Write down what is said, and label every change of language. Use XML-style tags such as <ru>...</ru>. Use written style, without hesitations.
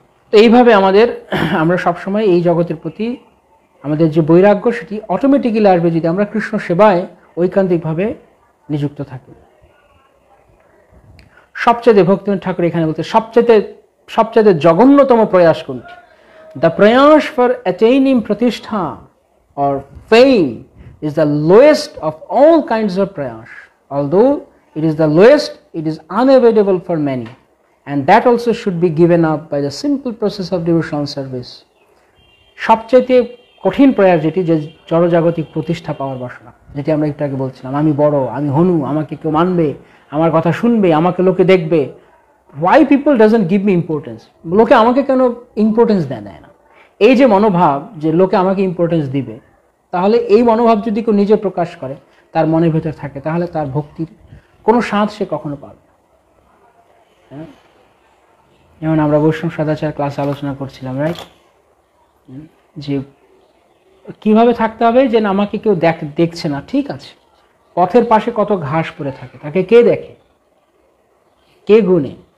<bn>তো এইভাবে আমরা সবসময় এই জগতের প্রতি আমাদের যে বৈরাগ্য সেটি অটোমেটিক্যালি আসবে যদি আমরা কৃষ্ণ সেবায় ঐকান্তিকভাবে নিযুক্ত থাকি। সবচেয়ে ভক্তিনাথ ঠাকুর এখানে বলতে সবচেয়ে জঘন্যতম প্রয়াস কোনটি?</bn> <en>The প্রয়াস for attaining প্রতিষ্ঠা or fame is the lowest of all kinds of prayas. Although it is the lowest, it is unavoidable for many, and that also should be given up by the simple process of devotional service.</en> <bn>সবচেয়ে কঠিন প্রয়াস যেটি, যে জড়জাগতিক প্রতিষ্ঠা পাওয়ার বাসনা, যেটি আমরা একটু আগে বলছিলাম, আমি বড়, আমি হনু, আমাকে কেউ মানবে, আমার কথা শুনবে, আমাকে লোকে দেখবে।</bn> <en>Why people doesn't give me importance?</en> <bn>লোকে আমাকে কেন ইম্পর্টেন্স দেয় না? এই যে মনোভাব যে লোকে আমাকে ইম্পর্টেন্স দিবে, তাহলে এই মনোভাব যদি কেউ নিজে প্রকাশ করে, তার মনের ভেতর থাকে, তাহলে তার ভক্তির কোনো স্বাদ সে কখনো পাবে না। যেমন আমরা বৈষ্ণব সদাচার ক্লাসে আলোচনা করছিলাম, রাইট, যে কিভাবে থাকতে হবে, যে আমাকে কেউ দেখছে না, ঠিক আছে, পথের পাশে কত ঘাস পড়ে থাকে, তাকে কে দেখে, কে গুনে?</bn>